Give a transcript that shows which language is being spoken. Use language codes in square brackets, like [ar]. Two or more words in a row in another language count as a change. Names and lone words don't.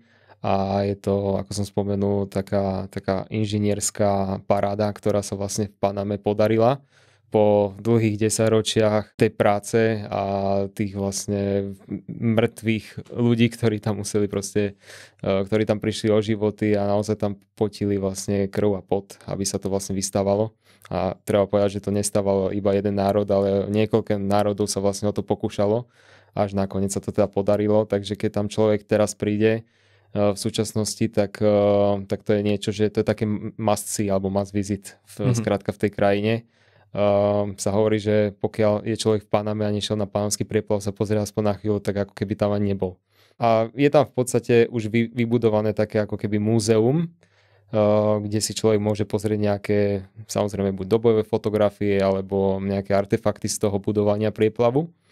[sk] A je to, ako som spomenul, taká inžinierská paráda, ktorá sa vlastne v Paname podarila po dlhých 10 ročiach tej práce a tých vlastne mŕtvych ľudí, ktorí tam museli ktorí tam prišli o životy a naozaj tam potili vlastne krv a pot, aby sa to vlastne vystávalo. A treba povedať, že to nestávalo iba jeden národ, ale niekoľko národov sa vlastne o to pokúšalo, až nakoniec sa to teda podarilo. Takže keď tam človek teraz príde v súčasnosti, tak to je niečo, že to je také [en] must see [sk] alebo [en] must visit [sk] skrátka v tej krajine. Sa hovorí, že pokiaľ je človek v Paname a nešiel na panamský prieplav sa pozrieť aspoň na chvíľu, tak ako keby tam ani nebol. A je tam v podstate už vybudované také ako keby múzeum, kde si človek môže pozrieť nejaké, samozrejme buď dobové fotografie alebo nejaké artefakty z toho budovania prieplavu.